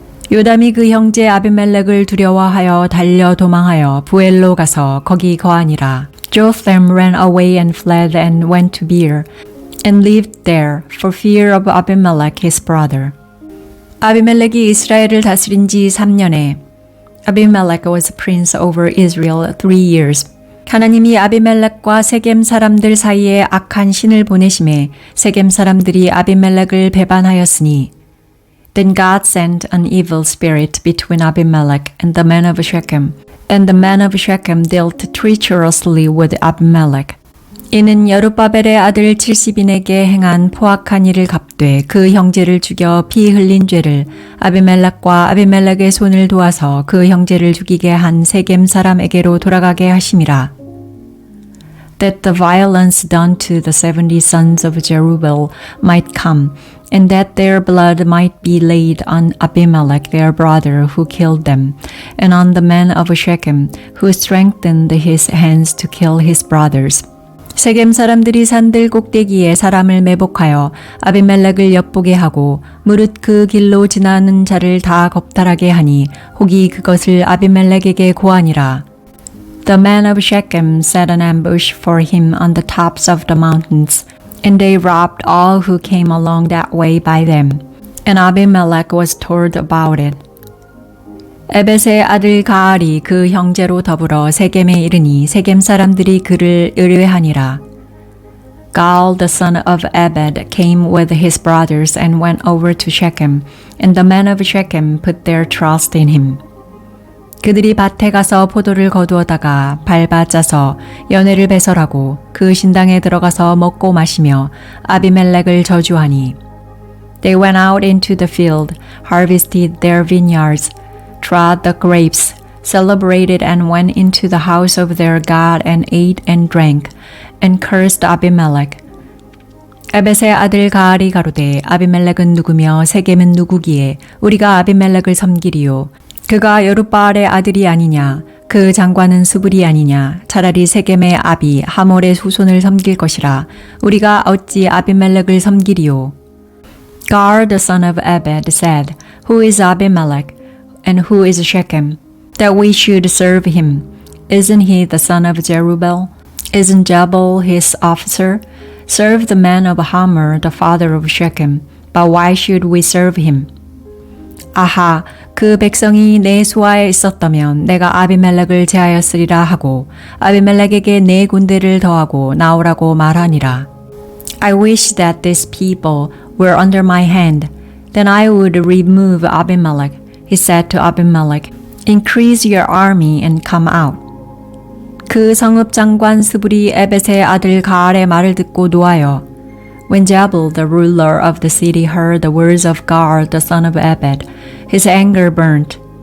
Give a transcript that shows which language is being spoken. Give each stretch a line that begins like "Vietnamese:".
Korean: 요담이 그 형제 아비멜렉을 두려워하여 달려 도망하여 부엘로 가서 거기 거하니라.
English: Jotham ran away and fled and went to Beer, and lived there for fear of Abimelech his brother.
Korean: 아비멜렉이 이스라엘을 다스린 지 3년에
English: Abimelech was prince over Israel 3 years.
Korean: 하나님이 아비멜렉과 세겜 사람들 사이에 악한 신을 보내심에 세겜 사람들이 아비멜렉을 배반하였으니
English: Then God sent an evil spirit between Abimelech and the men of Shechem, and the men of Shechem dealt treacherously with Abimelech.
Korean: 이는 여룻바벨의 아들 70인에게 행한 포악한 일을 갚되 그 형제를 죽여 피 흘린 죄를 아비멜렉과 아비멜렉의 손을 도와서 그 형제를 죽이게 한 세겜 사람에게로 돌아가게 하심이라.
English: That the violence done to the 70 sons of Jerubbaal might come, and that their blood might be laid on Abimelech their brother who killed them, and on the men of Shechem who strengthened his hands to kill his brothers.
Korean: 세겜 사람들이 산들 꼭대기에 사람을 매복하여 아비멜렉을 엿보게 하고 무릇 그 길로 지나는 자를 다 겁탈하게 하니 혹이 그것을 아비멜렉에게 고하니라.
English: The men of Shechem set an ambush for him on the tops of the mountains, and they robbed all who came along that way by them. And Abimelech was told about it.
Korean: 에벳의 아들 가알이 그 형제로 더불어 세겜에 이르니 세겜 사람들이 그를 의뢰하니라.
English: Gaal the son of Ebed came with his brothers and went over to Shechem, and the men of Shechem put their trust in him.
Korean: 그들이 밭에 가서 포도를 거두어다가 밟아 짜서 연회를 배설하고 그 신당에 들어가서 먹고 마시며 아비멜렉을 저주하니.
English: They went out into the field, harvested their vineyards, trod the grapes, celebrated and went into the house of their God and ate and drank, and cursed Abimelech.
Korean: 에벳의 아들 가알이 가로되 아비멜렉은 누구며 세겜은 누구기에 우리가 아비멜렉을 섬기리요. 그가 여룻바알의 아들이 아니냐. 그 장관은 수불이 아니냐. 차라리 세겜의 아비 하몰의 후손을 섬길 것이라. 우리가 어찌 아비멜렉을 섬기리요.
English: Gaal the son of Ebed said, Who is Abimelech? And who is Shechem, that we should serve him? Isn't he the son of Jerubbaal? Isn't Jabal his officer? Serve the man of Hamor, the father of Shechem. But why should we serve him?
Korean: 아하, 그 백성이 내 수하에 있었다면 내가 아비멜렉을 제하였으리라 하고 아비멜렉에게 내 군대를 더하고 나오라고 말하니라.
English: I wish that these people were under my hand. Then I would remove Abimelech. He said to Abimelech, Increase your army and come out.
Korean: 그 성읍 장관 스불이 에벳의 아들 가알의 말을 듣고 노하여
English: When Jabal, the ruler of the city, heard the words of Gaal, the son of Ebed, his anger burnt.